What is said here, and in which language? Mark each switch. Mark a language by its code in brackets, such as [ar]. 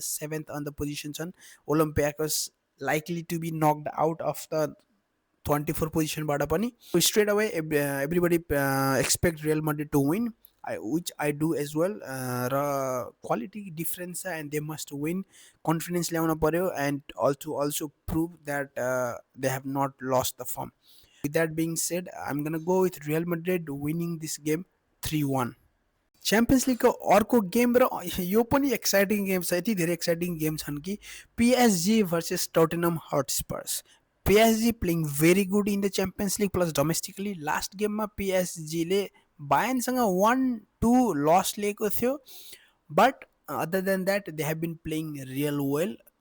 [ne] 7th on the position छन्। [en] Olympiacos likely to be knocked out of the 24 पोजिसनबाट पनि। Straight away everybody expect Real Madrid to win, which I do as well. र quality difference छ and they must win. [ne] Confidence ल्याउन पर्यो [en] And also prove that they have not lost the form. With that being said, I'm gonna go with Real Madrid winning this game 3-1. [ne] Champions लिगको अर्को game र यो पनि exciting game छ। यति धेरै एक्साइटिङ गेम छन् कि PSG versus टोटेनम हटस्पर्स। [en] PSG playing very good in the champions league plus domestically. Last गेममा पिएसजीले बायर्नसँग 1-2 loss लिएको थियो, but other than that they have been playing real well.